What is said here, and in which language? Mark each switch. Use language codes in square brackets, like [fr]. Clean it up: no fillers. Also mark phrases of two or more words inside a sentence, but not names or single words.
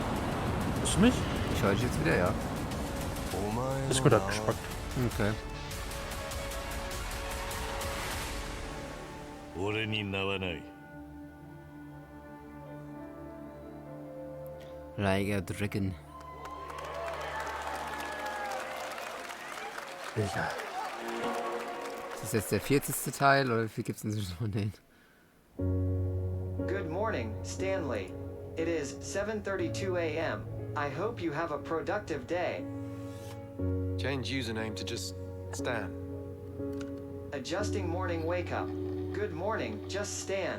[de] Hörst du mich? Ich höre dich jetzt wieder, ja. Ist gut abgespackt. Okay. [ja] 俺に名はない。 Like a Dragon. [de] Sicher. Ist das jetzt der 40. Teil oder wie viel gibt's denn so von denen? [en] Good morning, Stanley. It is 7:32 a.m. I hope you have a productive day. Change username to just Stan. Adjusting morning wake up. Good morning, just Stan.